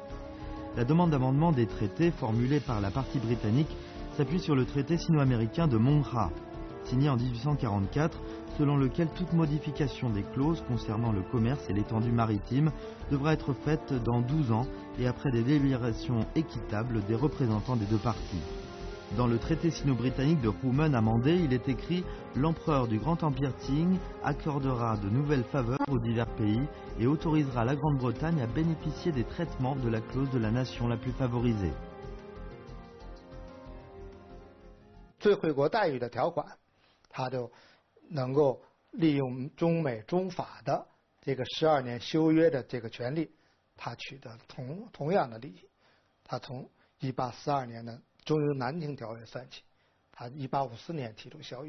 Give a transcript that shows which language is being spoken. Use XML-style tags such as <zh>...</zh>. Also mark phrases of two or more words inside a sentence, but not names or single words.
<fr>La demande d'amendement des traités formulée par la partie britannique s'appuie sur le traité sino-américain de Monghra, signé en 1844, selon lequel toute modification des clauses concernant le commerce et l'étendue maritime devra être faite dans 12 ans et après des délibérations équitables des représentants des 2 parties. Dans le traité sino-britannique de Roumen amendé, il est écrit « L'empereur du Grand Empire Qing accordera de nouvelles faveurs aux divers pays et autorisera la Grande-Bretagne à bénéficier des traitements de la clause de la nation la plus favorisée. »</fr> <zh>最惠国待遇的条款，他就能够利用中美中法的这个12年修约的这个权利，他取得同样的利益。他从1842年的中英南京条约算起，他1854年提出消约。</zh>